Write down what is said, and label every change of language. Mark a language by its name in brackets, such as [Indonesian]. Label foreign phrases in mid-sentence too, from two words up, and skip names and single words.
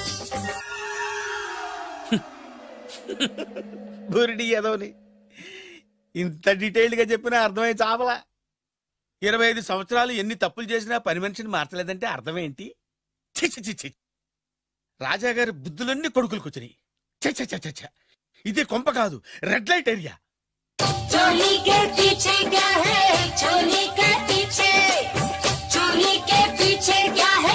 [Telugu] బురిడి ఎదవని ఇంత డీటెయిల్డ్ గా చెప్పినా అర్థమై చావలా. 25 సంవత్సరాలు ఎన్ని తప్పులు చేసినా పని మనిషిని మార్చలేదంటే అర్థమేంటి? రాజాగారి బుద్ధులన్నీ కొడుకులకు వచ్చినాయి. ఇది కొంప కాదు, [English] red light area. [Hindi] चोली के पीछे क्या है? चोली के पीछे, चोली के पीछे क्या है?